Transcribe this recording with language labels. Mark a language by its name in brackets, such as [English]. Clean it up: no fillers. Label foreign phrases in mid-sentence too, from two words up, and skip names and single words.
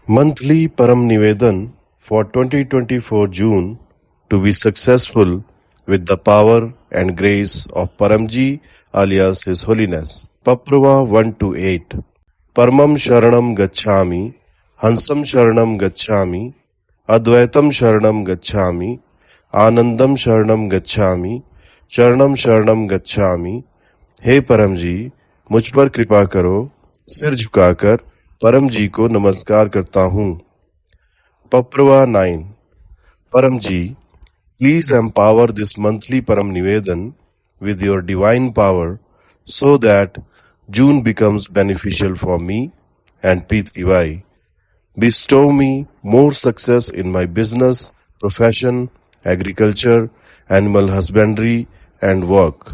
[English] Monthly Param Nivedan for 2024 June to be successful with the power and grace of Paramji alias His Holiness. Paprava 1 to 8. [Sanskrit] परमं शरणं गच्छामि, हंसं शरणं गच्छामि, अद्वैतं शरणं गच्छामि, आनन्दं शरणं गच्छामि, चरणं शरणं गच्छामि. [Hindi] हे परम जी, मुझ पर कृपा करो, सिर झुकाकर परम जी को नमस्कार करता हूँ। पप्रवा 9. परम जी, [English] please empower this monthly Param Nivedan with your divine power so that June becomes beneficial for me and P3Y. Bestow me more success in my business, profession, agriculture, animal husbandry, and work.